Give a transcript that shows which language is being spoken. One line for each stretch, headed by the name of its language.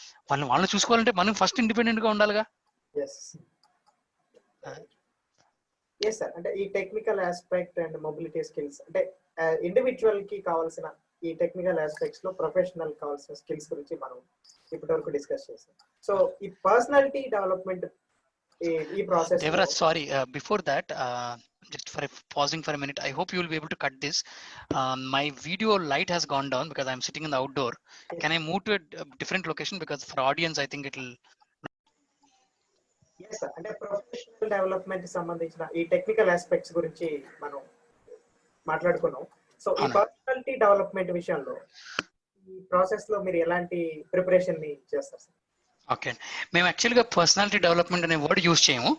Telugu: వాళ్ళని చూసుకోవాలంటే మనం ఫస్ట్ ఇండిపెండెంట్గా ఉండాలిగా. Yes sir. అంటే ఈ technical aspect and mobility skills, అంటే ఇండివిజువల్ కి కావాల్సిన ఈ టెక్నికల్ ఆస్పెక్ట్స్ లో ప్రొఫెషనల్ కావాల్సిన స్కిల్స్ గురించి మనం ఇప్పటి వరకు డిస్కస్ చేసాం. సో ఈ పర్సనాలిటీ డెవలప్మెంట్ ఈ process.
English: Devraj, sorry, before that, just pausing for a minute, I hope you will be able to cut this. My video light has gone down because I'm sitting in the outdoor. Can I move to a different location, because for audience I think it will. Yes sir.
Telugu: అంటే professional development సంబంధించిన ఈ technical aspects గురించి మనం మాట్లాడుకున్నాం. So ఈ personality development విషయంలో ఈ process లో మీరు ఎలాంటి ప్రిపరేషన్ ని చేస్తారు సార్? ఓకే, మేము యాక్చువల్గా పర్సనాలిటీ డెవలప్మెంట్ అనే వర్డ్ యూజ్ చేయము.